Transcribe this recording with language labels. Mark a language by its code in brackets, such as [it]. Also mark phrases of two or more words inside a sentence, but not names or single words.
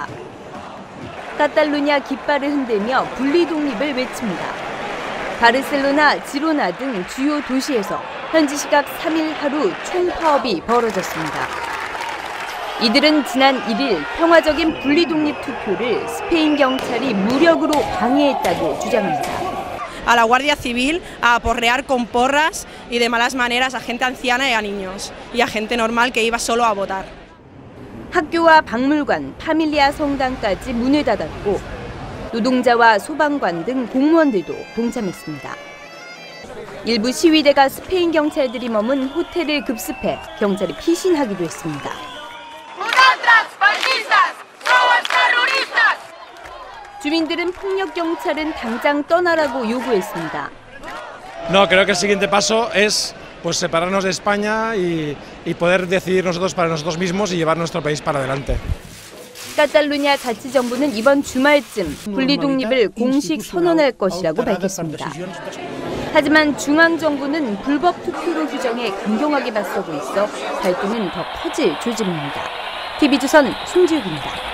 [ko] 카탈루냐 깃발을 흔들며 분리 독립을 외칩니다. 바르셀로나, 지로나 등 주요 도시에서 현지 시각 3일 하루 총파업이 벌어졌습니다. 이들은 지난 1일 평화적인 분리 독립 투표를 스페인 경찰이 무력으로 방해했다고 주장합니다. [es] A la Guardia Civil a aporrear con porras y de malas maneras a gente anciana y a niños y a gente normal que iba solo a votar. [ko] 학교와 박물관, 파밀리아 성당까지 문을 닫았고 노동자와 소방관 등 공무원들도 동참했습니다. 일부 시위대가 스페인 경찰들이 머문 호텔을 급습해 경찰이 피신하기도 했습니다. 주민들은 폭력 경찰은 당장 떠나라고 요구했습니다. [es] No, creo que el siguiente paso es pues separarnos de España y poder decidir nosotros para nosotros mismos y llevar nuestro país para adelante. [ko] 카탈루냐 자치정부는 이번 주말쯤 분리 독립을 공식 선언할 것이라고 밝혔습니다. 하지만 중앙정부는 불법 투표로 규정에 강경하게 맞서고 있어 갈등은 더 커질 조짐입니다. TV조선 송지욱입니다.